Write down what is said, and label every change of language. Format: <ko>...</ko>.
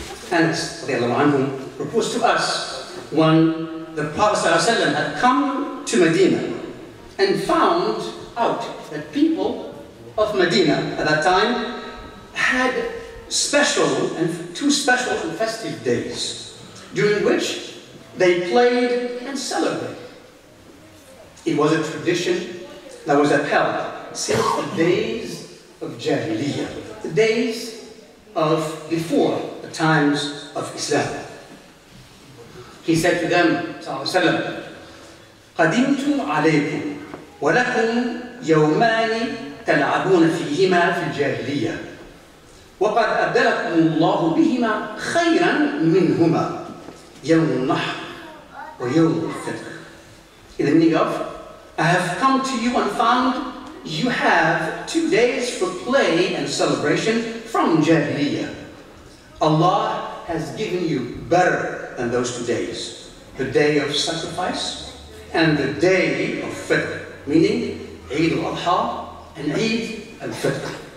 <en>Anas radiallahu anhu reports to us when the Prophet ﷺ had come to Medina and found out that people of Medina at that time had two special and festive days during which they played and celebrated. It was a tradition that was upheld since the days of Jahiliyyah, the days of before the times of Islam. He said to them,</en> <ar>sallallahu قدمت عليكم ولكم يومان تلعبون فيهما في الجاهلية وقد أبدلكم الله بهما خيرا منهما يوم النحر ويوم الفطر.</ar> <en>In the meaning of, I have come to you and found you have 2 days for play and celebration from Jahiliyyah. Allah has given you better than those 2 days, the day of sacrifice and the day of Fitr, meaning Eidul Adha and Eid al-Fitr.</en>